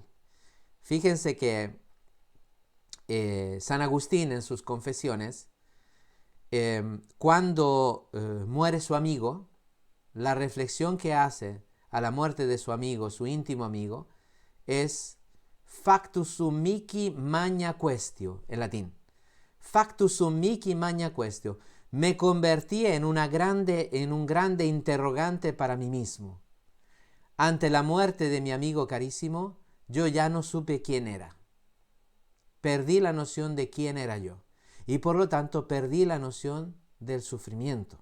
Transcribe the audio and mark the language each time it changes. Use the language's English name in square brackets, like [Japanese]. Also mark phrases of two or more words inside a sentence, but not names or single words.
[Spanish] Fíjense que San Agustín en sus confesiones, cuando muere su amigo, la reflexión que hace a la muerte de su amigo, su íntimo amigo, es [Latin] factus sum mihi magna quaestio, [Spanish] en latín. [Latin] Factus sum mihi magna quaestio. [Spanish] Me convertí en un grande interrogante para mí mismo. Ante la muerte de mi amigo carísimo, yo ya no supe quién era. Perdí la noción de quién era yo. y por lo tanto perdí la noción del sufrimiento.